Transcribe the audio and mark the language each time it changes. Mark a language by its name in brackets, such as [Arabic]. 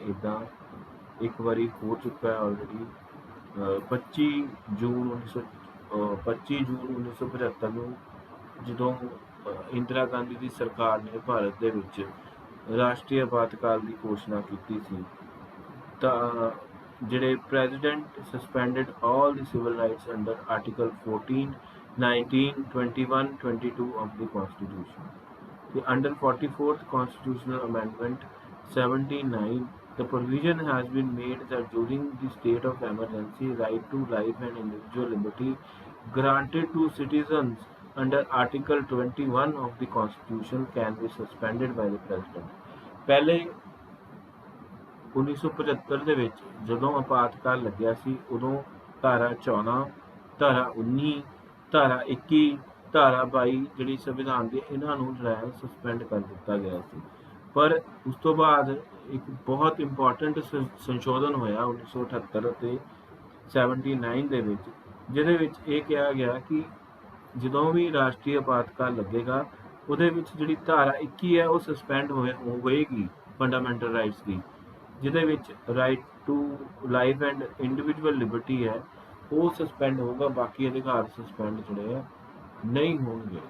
[Punjabi] ਇੱਦਾਂ ਇੱਕ ਵਾਰੀ ਹੋ ਚੁੱਕਾ ਹੈ ਆਲਰੇਡੀ। 25 ਜੂਨ 1975 ਨੂੰ ਜਦੋਂ ਇੰਦਰਾ ਗਾਂਧੀ ਦੀ ਸਰਕਾਰ ਨੇ ਭਾਰਤ ਦੇ ਵਿੱਚ ਰਾਸ਼ਟਰੀ ਆਪਾਤਕਾਲ ਦੀ ਘੋਸ਼ਣਾ ਕੀਤੀ ਸੀ ਤਾਂ ਜਿਹੜੇ [English] President suspended all the civil rights under article 14, 19, 21, 22 of the Constitution. Under 44th Constitutional Amendment 79, the provision has been made that during the state of emergency, right to life and individual liberty granted to citizens under Article 21 of the Constitution can be suspended by the President. [Punjabi] ਪਹਿਲੇ 1975 ਦੇ ਵਿੱਚ ਜਦੋਂ ਆਪਾਤਕਾਲ ਲੱਗਿਆ ਸੀ ਉਦੋਂ ਧਾਰਾ 14, ਧਾਰਾ 19, ਧਾਰਾ 21 ਧਾਰਾ 22 ਜਿਹੜੀ ਸੰਵਿਧਾਨ ਦੀ ਇਹਨਾਂ ਨੂੰ ਜਿਹੜਾ ਹੈ ਸਸਪੈਂਡ ਕਰ ਦਿੱਤਾ ਗਿਆ ਸੀ। ਪਰ ਉਸ ਤੋਂ ਬਾਅਦ ਇੱਕ ਬਹੁਤ ਇੰਪੋਰਟੈਂਟ ਸੰਸ਼ੋਧਨ ਹੋਇਆ 1978 ਅਤੇ 79 ਦੇ ਵਿੱਚ, ਜਿਹਦੇ ਵਿੱਚ ਇਹ ਕਿਹਾ ਗਿਆ ਕਿ ਜਦੋਂ ਵੀ ਰਾਸ਼ਟਰੀ ਆਪਾਤਕਾਲ ਲੱਗੇਗਾ ਉਹਦੇ ਵਿੱਚ ਜਿਹੜੀ ਧਾਰਾ 21 ਹੈ ਉਹ ਸਸਪੈਂਡ ਹੋਏਗੀ ਫੰਡਾਮੈਂਟਲ ਰਾਈਟਸ ਦੀ, ਜਿਹਦੇ ਵਿੱਚ right to life and individual Liberty ਹੈ ਉਹ ਸਸਪੈਂਡ ਹੋਊਗਾ, ਬਾਕੀ ਅਧਿਕਾਰ ਸਸਪੈਂਡ ਜਿਹੜੇ ਆ ਨਹੀਂ ਹੋਣਗੇ।